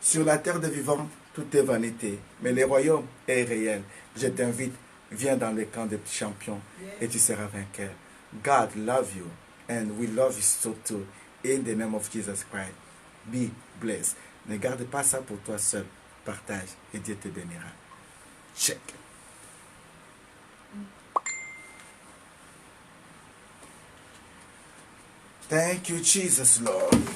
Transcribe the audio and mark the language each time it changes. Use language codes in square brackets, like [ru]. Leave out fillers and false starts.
[fr] la terre des vivants, tout est vanité. Mais le royaume est réel. Je t'invite, viens dans le camp des champions et tu seras vainqueur. [en] God love you and we love you so too. In the name of Jesus Christ. Be blessed. [fr] Ne garde pas ça pour toi seul. Partage et Dieu te bénira. [en] Check. Thank you, Jesus, Lord.